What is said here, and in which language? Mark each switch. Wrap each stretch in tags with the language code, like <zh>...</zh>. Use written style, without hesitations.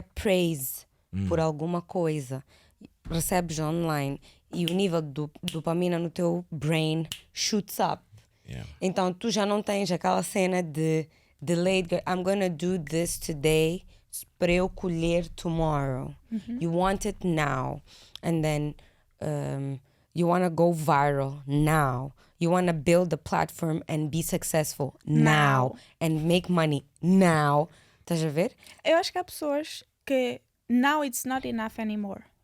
<pt>Praise por alguma coisa, recebes online e o nível de dopamina no teu</pt> <en>brain shoots up.</en> <pt>Então tu já não tens aquela cena de</pt> <en>delayed, I'm gonna do this today</en> <pt>para eu colher</pt> <en>tomorrow. You want it now. And then you want to go viral now. You want to build a platform and be successful now. And make money now.</en> <pt>Estás a ver? Eu acho que há pessoas que</pt> <en>now it's not enough anymore.</en>